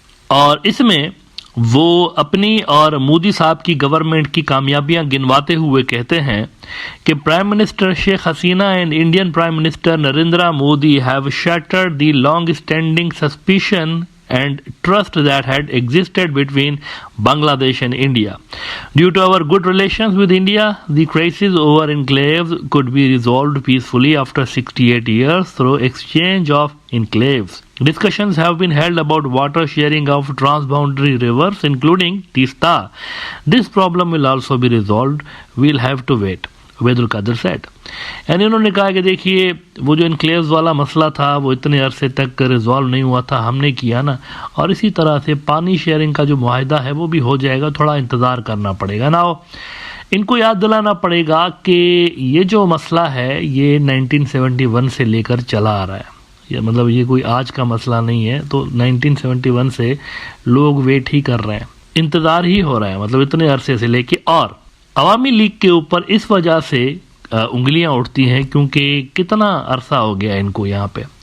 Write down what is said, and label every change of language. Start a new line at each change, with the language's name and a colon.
Urdu: اور اس میں وہ اپنی اور مودی صاحب کی گورنمنٹ کی کامیابیاں گنواتے ہوئے کہتے ہیں کہ
English: Prime minister Sheikh Hasina and Indian prime minister Narendra Modi have shattered the long standing suspicion and trust that had existed between Bangladesh and India. Due to our good relations with India, the crisis over enclaves could be resolved peacefully after 68 years through exchange of enclaves. Discussions have been held about water sharing of transboundary rivers, including Tista. This problem will also be resolved. We'll have to wait.
Urdu: Ubaid Qadir set, یعنی انہوں نے کہا کہ دیکھیے وہ جو انکلیوز والا مسئلہ تھا وہ اتنے عرصے تک ریزالو نہیں ہوا تھا، ہم نے کیا نا، اور اسی طرح سے پانی شیئرنگ کا جو معاہدہ ہے وہ بھی ہو جائے گا، تھوڑا انتظار کرنا پڑے گا نا۔ ان کو یاد دلانا پڑے گا کہ یہ جو مسئلہ ہے یہ 1971 سے لے کر چلا آ رہا ہے، یہ مطلب یہ کوئی آج کا مسئلہ نہیں ہے، تو 1971 سے لوگ ویٹ ہی کر رہے ہیں، انتظار ہی ہو رہا ہے، مطلب اتنے عرصے سے لے کے۔ اور عوامی لیگ کے اوپر اس وجہ سے انگلیاں اٹھتی ہیں کیونکہ کتنا عرصہ ہو گیا ان کو یہاں پہ